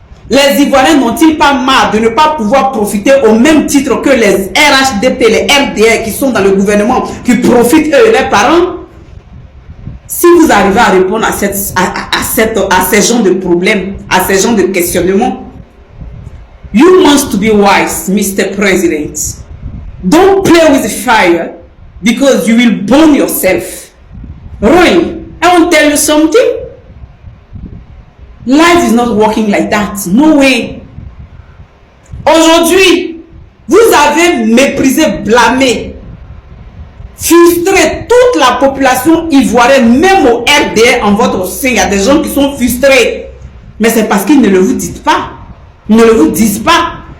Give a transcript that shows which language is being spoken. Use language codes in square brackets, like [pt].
[fr] Les Ivoiriens n'ont-ils pas marre de ne pas pouvoir profiter au même titre que les RHDP, les RDR qui sont dans le gouvernement, qui profitent eux et leurs parents? Si vous arrivez à répondre à ces genres de problèmes, à ces genres de questionnements, [en] you must be wise, Mr. President. Don't play with fire because you will burn yourself. Roy, I want to tell you something. Life is not working like that. No way. [fr] Aujourd'hui, vous avez méprisé, blâmé, frustré toute la population ivoirienne, même au RDR en votre sein. Il y a des gens qui sont frustrés. Mais c'est parce qu'ils ne le vous disent pas. Ils ne le vous disent pas.